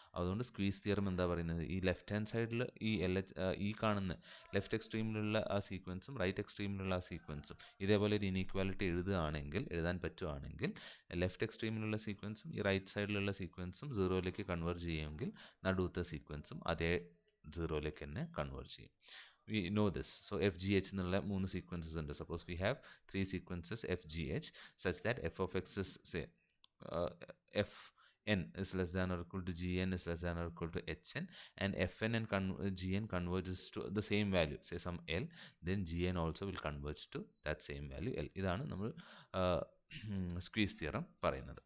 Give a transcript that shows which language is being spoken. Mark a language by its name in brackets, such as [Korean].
[Malayalam] അതുകൊണ്ട് squeeze theorem എന്താ പറയുന്നത്? ഈ ലെഫ്റ്റ് ഹാൻഡ് സൈഡിൽ ഈ കാണുന്ന ലെഫ്റ്റ് എക്സ്ട്രീമിലുള്ള ആ സീക്വൻസും റൈറ്റ് എക്സ്ട്രീമിലുള്ള ആ സീക്വൻസും ഇതേപോലെ ഒരു ഇനീക്വാലിറ്റി എഴുതാൻ പറ്റുവാണെങ്കിൽ ലെഫ്റ്റ് എക്സ്ട്രീമിലുള്ള സീക്വൻസും ഈ റൈറ്റ് സൈഡിലുള്ള സീക്വൻസും 0ലേക്ക് കൺവേർജ് ചെയ്യുമെങ്കിൽ നടുവത്തെ സീക്വൻസും അതേ 0ലേക്ക് തന്നെ കൺവേർജ് ചെയ്യും. [English] We know this. So FGH [Malayalam] എന്നുള്ള [English] 3 sequences [Malayalam] ഉണ്ട്. [English] Suppose we have 3 sequences FGH such that f of x is say fn is less than or equal to gn is less than or equal to hn, and fn and gn converges to the same value, say some l, then gn also will converge to that same value l. [Malayalam] ഇതാണ് നമ്മൾ squeeze theorem പറയുന്നത്.